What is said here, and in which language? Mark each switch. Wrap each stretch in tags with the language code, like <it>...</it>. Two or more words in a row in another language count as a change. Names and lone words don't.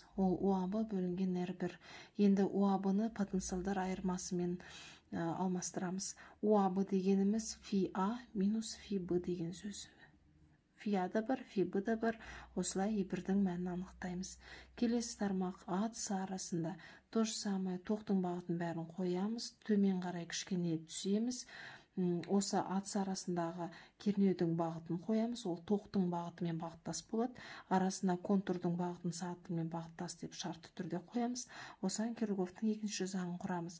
<kk>Ол УАБ бөлінген R1. Енді УАБ-ны потенциалдар айырмасымен алмастырамыз. УАБ дегеніміз фи А минус фи Б деген сөз. Фи А да бар, фи Б да бар. Осылай И1-дің мәнін анықтаймыз. Келесі тармақ А С арасында</kk> <ru>то же самое,</ru> <kk>тоқтың бағытын бәрін қоямыз, төмен қарай кішкене түсеміз. Осы А С арасындағы кернеудің бағытын қоямыз, ол тоқтың бағытымен бағыттас болады. Арасына контурдың бағытын сағат тілмен бағыттас деп шартты түрде қоямыз. Осыған Кирхофтың екінші заңын құрамыз.</kk>